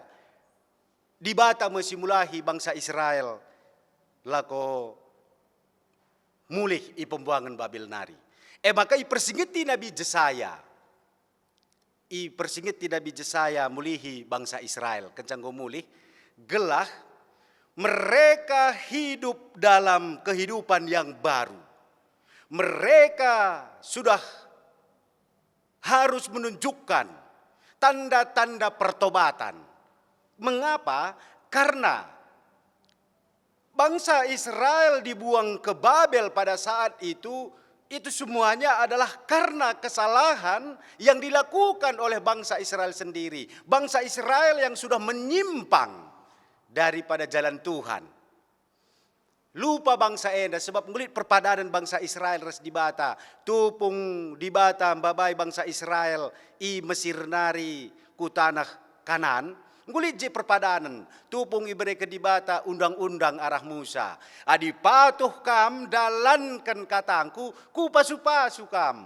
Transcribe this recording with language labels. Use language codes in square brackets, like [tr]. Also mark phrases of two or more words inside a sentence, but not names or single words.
[btx] Dibata mesi mulahi bangsa Israel lako mulih i pembuangan Babil nari. Maka i persingiti Nabi Jesaya. I persingiti Nabi Jesaya mulihi bangsa Israel. Kencanggo mulih gelah [id] mereka hidup dalam kehidupan yang baru. Mereka sudah harus menunjukkan tanda-tanda pertobatan. Mengapa? Karena bangsa Israel dibuang ke Babel pada saat itu semuanya adalah karena kesalahan yang dilakukan oleh bangsa Israel sendiri. Bangsa Israel yang sudah menyimpang daripada jalan Tuhan. [btx] Lupa bangsa enda sebab ngulit perpadanan bangsa Israel ras di bata. Tupung di bata babai bangsa Israel i Mesir nari ku tanah Kanan. Ngulit je perpadanan. Tupung i mereka di bata undang-undang arah Musa. Adi patuh kam dalankan katangku ku pasu-pasu kam.